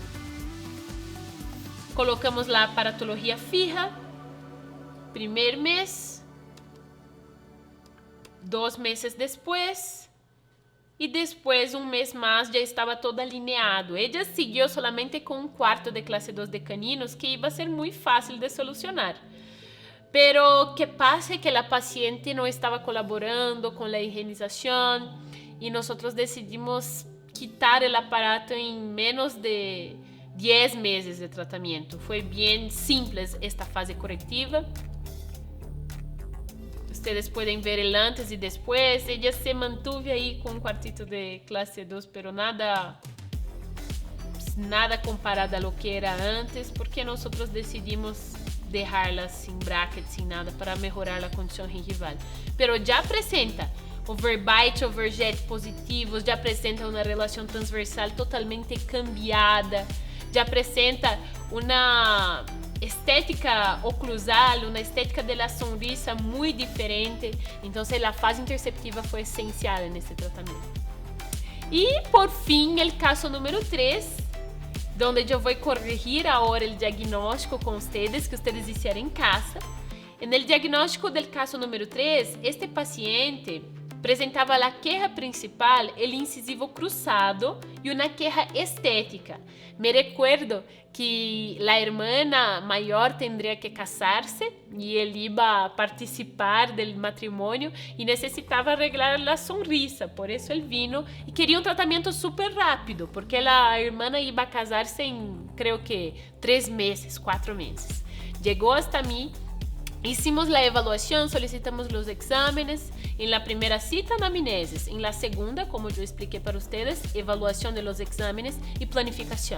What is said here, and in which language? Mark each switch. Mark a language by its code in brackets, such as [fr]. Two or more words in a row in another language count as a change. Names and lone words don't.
[pt] Colocamos a [es] aparatologia fija, [pt] primeiro mês, 2 meses depois, e depois, um mês mais, já estava todo alineado. Ella seguiu solamente com 1/4 de classe 2 de caninos, que [es] iba a ser [pt] muito fácil de solucionar. [es] Pero que pasa que [pt] a paciente não estava colaborando com a higienização e nós decidimos quitar o aparato em menos de 10 meses de tratamento. Foi bem simples esta fase corretiva. Vocês podem ver el antes e depois. [es] Ella se mantuve [pt] aí com um quartito de classe 2, [es] pero nada comparado a lo que era antes, [pt] porque nós decidimos deixá-la sem brackets, sem nada, para melhorar a condição gengival. Pero já apresenta overbite, overjet positivos, já apresenta uma relação transversal totalmente cambiada, já apresenta uma estética oclusal, uma estética [es] de la sonrisa [pt] muito diferente. Então, a fase interceptiva foi essencial nesse tratamento. E, por fim, o caso número 3, onde eu vou corrigir agora o diagnóstico com vocês, que vocês hicieron em casa. No diagnóstico do caso número 3, este paciente Presentava a queja principal, o incisivo cruzado e uma queja estética. [es] Me recuerdo que [pt] a irmã maior [es] tendría que casarse [pt] e ele [es] iba a participar [pt] do matrimônio e necessitava arreglar a sonrisa. Por isso ele vino e queria um tratamento super rápido, porque a irmã [es] iba a casarse [pt] em, [es] creo que, [pt] 3 meses, 4 meses. Chegou hasta mim. [es] Hicimos la evaluación, solicitamos los exámenes. En la primera cita, anamnesis. En la segunda, como yo expliqué para ustedes, evaluación de los exámenes y planificación.